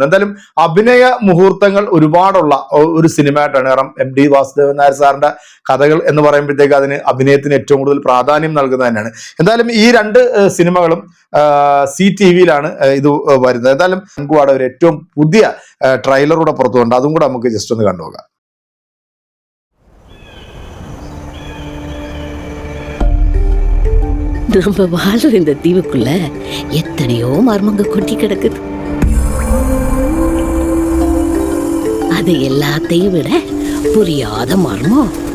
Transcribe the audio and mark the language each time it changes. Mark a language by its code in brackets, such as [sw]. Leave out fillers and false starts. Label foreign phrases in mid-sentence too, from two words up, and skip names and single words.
[ml] എന്തായാലും അഭിനയ മുഹൂർത്തങ്ങൾ ഒരുപാടുള്ള ഒരു സിനിമയായിട്ടാണ്. കാരണം MD വാസുദേവൻ നായർ സാറിന്റെ കഥകൾ എന്ന് പറയുമ്പോഴത്തേക്ക് അതിന് അഭിനയത്തിന് ഏറ്റവും കൂടുതൽ പ്രാധാന്യം നൽകുന്നത് തന്നെയാണ്. എന്തായാലും ഈ രണ്ട് സിനിമകളും CTVയിലാണ് ഇത് വരുന്നത്. എന്തായാലും നമുക്ക് ഒരു ഏറ്റവും പുതിയ ട്രailer പുറത്തുണ്ട്. അതും കൂടെ നമുക്ക് ജസ്റ്റ് ഒന്ന് കണ്ടുപോകാം. [ta] நம்ம வாழ்ற இந்த தீவுக்குள்ள எத்தனையோ மர்மங்க கொட்டி கிடக்குது. அது எல்லாத்தையும் விட புரியாத மர்மம்